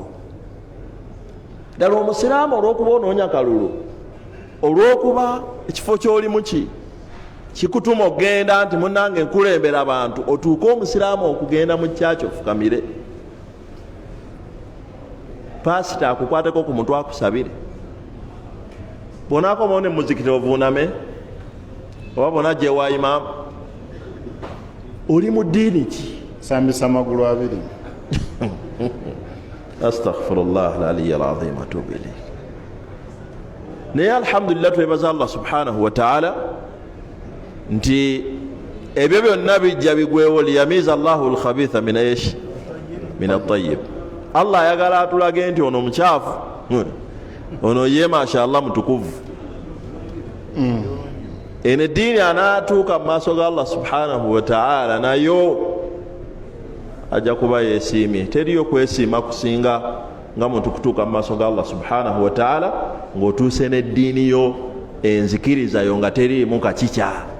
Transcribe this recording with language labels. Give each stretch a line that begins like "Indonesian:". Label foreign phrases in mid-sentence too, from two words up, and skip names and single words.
Ganda: Ddala omusiraamu olw'okuba onoonya kalulu, olw'okuba ekifo ky'olimu kikutuma okgenda nti munnange nkulembera abantu, otuuke omusiraamu okugenda mu kyaki ofukamire, paasita akukwateko ku mutwe akusabire, bw'onaakomawo ne muzikiti ovuuname, oba bw'ona gyewa imaamu, oli mu ddiini ki? sambisa amagulu abiri.
Arabic: أستغفر الله العلي العظيم وأتوب إليه.
Ganda: Naye alhamdulillah twebaza Allah
Arabic: سبحانه وتعالى
Ganda: nti ebyo byonna bijja bigwewo,
Arabic: ليميز الله الخبيث من الطيب.
Ganda: Allah ayagala atulage nti ono mukyafu, ono ye mashallah mutukuvu. Eno eddiini anaatuuka mu maaso ga Allah
Arabic: سبحانه وتعالى
Ganda: nayo ajja kuba yeesiimye. Teriyo kwesiima kusinga nga muntu kutuuka mu maaso ga Allah
Arabic: سبحانه وتعالى
Ganda: ng'otuuse n'eddiini yo enzikiriza yo nga teriimu kakikya.